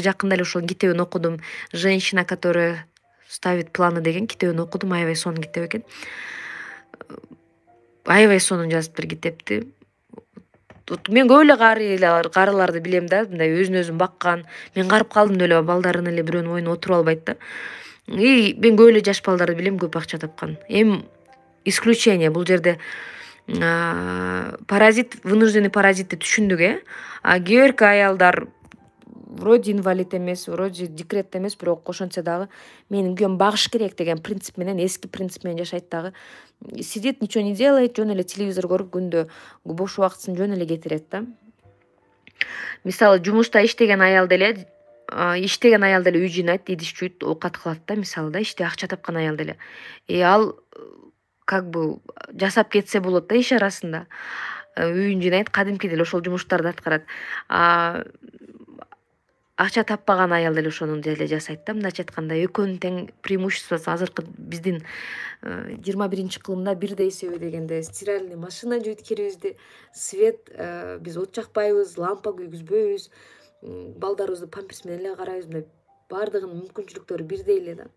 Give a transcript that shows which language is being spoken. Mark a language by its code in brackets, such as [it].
[ky] Жакында эле ошол китебин окудум. [ru] Женщина, которая ставит планы [ky] деген китебин окудум, аябай сонун китеп экен. аябай сонун жазып бир китепти. Мен көп эле карыларды билем да, мындай өзүн өзүн баккан. Мен карып калдым эле балдарын эле бирөөнүн оюна отуруп албайт да. И мен көп эле жаш балдарды билем көп акча тапкан. Эми исключение бул жерде паразит, [ru] вынужденный [ky] паразитти түшүндүк, А кээ бирки аялдар [ru] вроде инвалид эмес, вроде декретте эмес, [ky] бирок ошентсе дагы менин күйөөм багыш керек деген принцип менен, эски принцип менен жашайт дагы. [ru] Сидит, ничего не делает, [ky] жөн эле телевизор көрүп күндө бош убактысын жөн эле кетирет да. Мисалы жумушта иштеген аял деле үй жыйнайт, идиш жуйт, оокат кылат да, мисалы да, иште акча тапкан аял деле. Ал [ru] как бы [ky] жасап кетсе болот да иш арасында. Үйүн жыйнайт, кадимки деле ошол жумуштарды аткарат. Акча таппаган аял деле ошону деле жасайт да. Мындайча айтканда экөөнүн тең преимуществосу азыркы биздин 21-кылымда бирдей эсеби дегенде [ru] стиральный машина [ky] жуйт кирибизди, свет, биз от жакпайбыз, лампа күйгүзбөйбүз, балдарыбызды памперс менен эле карайбыз, мындай баардыгынын мүмкүнчүлүктөрү бирдей эле да.